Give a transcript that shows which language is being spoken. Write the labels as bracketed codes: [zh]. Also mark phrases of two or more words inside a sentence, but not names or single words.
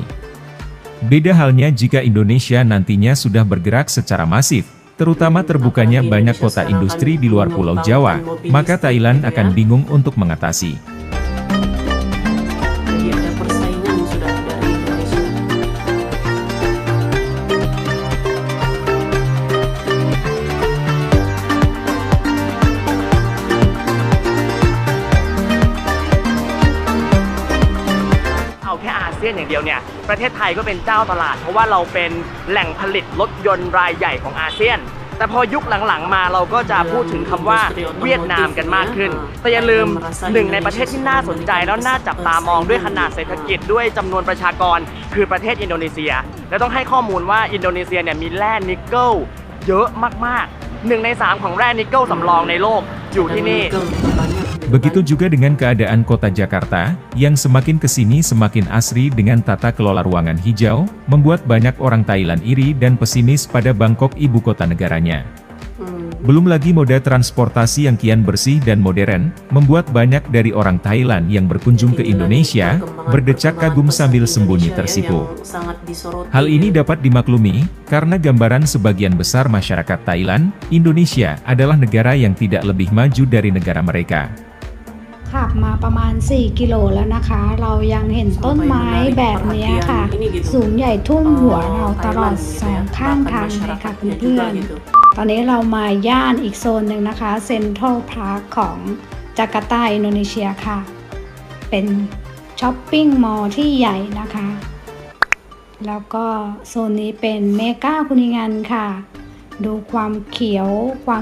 [id] Beda halnya jika Indonesia nantinya sudah bergerak secara masif, terutama terbukanya banyak kota industri di luar Pulau Jawa, maka Thailand akan bingung untuk mengatasi. Jadi ada persaingan sudah dari Indonesia. [th] เอาแค่อาเซียนอย่างเดียวเนี่ยประเทศไทยก็เป็นเจ้าตลาดเพราะว่าเราเป็นแหล่งผลิตรถยนต์ราย ใหญ่ของอาเซียนแต่พอยุคหลังๆมาเราก็จะพูดถึงคำว่าเวียดนามกันมากขึ้นแต่อย่าลืมหนึ่งในประเทศที่น่าสนใจแล้วน่าจับตามองด้วยขนาดเศรษฐกิจด้วยจำนวนประชากรคือประเทศอินโดนีเซียและต้องให้ข้อมูลว่าอินโดนีเซียเนี่ยมีแร่นิกเกิลเยอะมากๆ1 ใน 3ของแร่นิกเกิลสำรองในโลกอยู่ที่นี่ [id] Begitu juga dengan keadaan kota Jakarta, yang semakin kesini semakin asri dengan tata kelola ruangan hijau, membuat banyak orang Thailand iri dan pesimis pada Bangkok ibu kota negaranya. Belum lagi moda transportasi yang kian bersih dan modern, membuat banyak dari orang Thailand yang berkunjung ke Indonesia, berdecak kagum sambil sembunyi tersipu. Hal ini dapat dimaklumi, karena gambaran sebagian besar masyarakat Thailand, Indonesia adalah negara yang tidak lebih maju dari negara mereka. [th] ขับมาประมาณ 4 กิโลแล้วนะคะ เรายังเห็นต้นไม้แบบนี้ค่ะ สูงใหญ่ท่วมหัวเราตลอด2 ข้างทางเลยค่ะเพื่อนๆตอนนี้เรามาย่านอีกโซนหนึ่งนะคะเซ็นทรัลพาร์คของจาการ์ตาอินโดนีเซียค่ะ เป็น [en] shopping mall [th] ที่ใหญ่นะคะ แล้วก็โซนนี้เป็นเมกาคุนิงันค่ะ ดูความเขียวความ